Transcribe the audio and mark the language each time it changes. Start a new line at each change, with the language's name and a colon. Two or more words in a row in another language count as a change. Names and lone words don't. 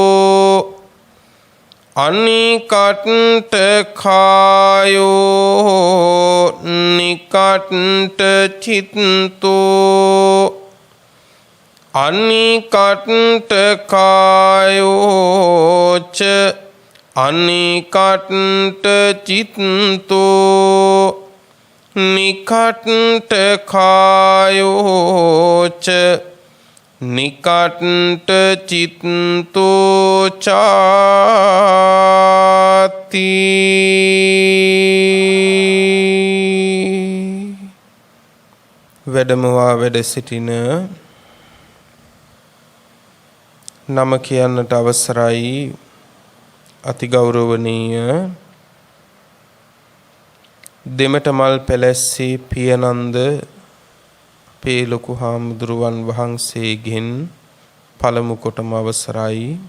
Pali: अनिकट कायो निकट चित्तो अनिकट कायो च अनिकट चित्तो निकट कायो च निकट चित्तो चाति
Sinhala: වැඩමවා වැඩ සිටින නම කියන්නට අවසරයි අතිගෞරවනීය දෙමටමල් පැලැස්සේ පියනන්ද අපේ ලොකු හාමුදුරුවන් වහන්සේගෙන් පළමු කොටම අවසරයි